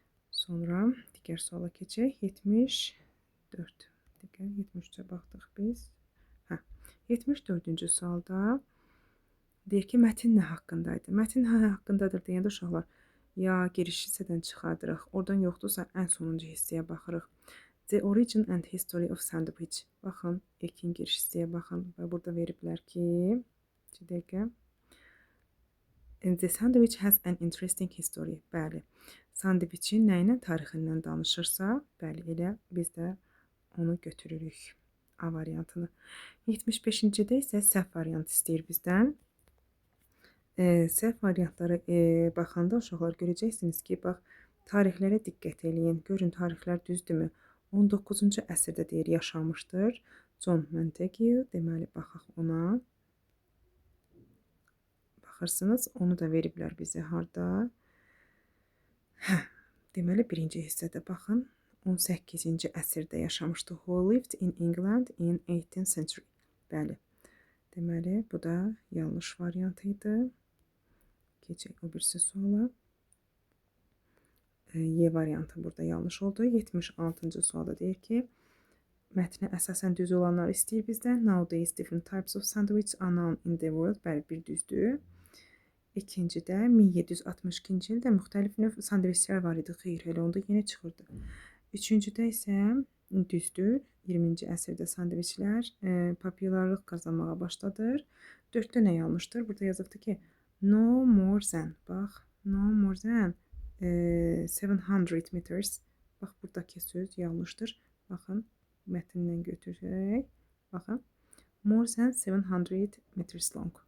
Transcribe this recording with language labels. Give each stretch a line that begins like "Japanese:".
Azerbaijani: Sonra digər suala keçək, 74, digər 73-ə baxdıq biz. 74-cü sualda deyir ki, mətin nə haqqındaydı? Mətin nə haqqındadır deyəndə uşaqlar, ya giriş hissədən çıxardırıq, oradan yoxdursa ən sonuncu hissəyə baxırıq.
English: The origin and history of sandwich.
Azerbaijani: Baxın, ilkin giriş hissəyə baxın və burada veriblər ki, 2 dəqiqə.
English: The sandwich has an interesting history.
Azerbaijani: Bəli, sandviçin nə ilə tarixindən danışırsa, bəli, elə biz də onu götürürük. A variantını. 75-cidə isə səhv variant istəyir bizdən. Səhv variantları baxanda uşaqlar görəcəksiniz ki, bax, tarixlərə diqqət eləyin. Görün, tarixlər düzdürmü? 19-cu əsrdə deyir, yaşamışdır. John Montague, deməli, baxaq ona. Baxırsınız, onu da veriblər bizə harda. Deməli, birinci hissədə baxın. 18-ci əsrdə yaşamışdı.
English: Who lived in England in 18th century.
Azerbaijani: Bəli. Deməli, bu da yanlış variant idi. Keçək o birisi suala. Y variantı burada yanlış oldu. 76-cı sualda deyir ki, mətnə əsasən düz olanları istəyir bizdən.
English: Nowadays different types of sandwich are known in the world.
Azerbaijani: Bəli, bir düzdür. İkincidə 1762-ci ildə müxtəlif növ sandviçlər var idi. Xeyr, elə onda yenə çıxırdı. Üçüncüdə isə düzdür. 20-ci əsrdə sandviçlər populyarlıq qazanmağa başladır. 4-də nə yanlışdır? Burada yazıbdır ki,
English: no more than.
Azerbaijani: Bax,
English: no more than 700 meters.
Azerbaijani: Bax, buradakı söz yanlışdır. Baxın, mətndən götürək. Baxın,
English: more than 700 meters long.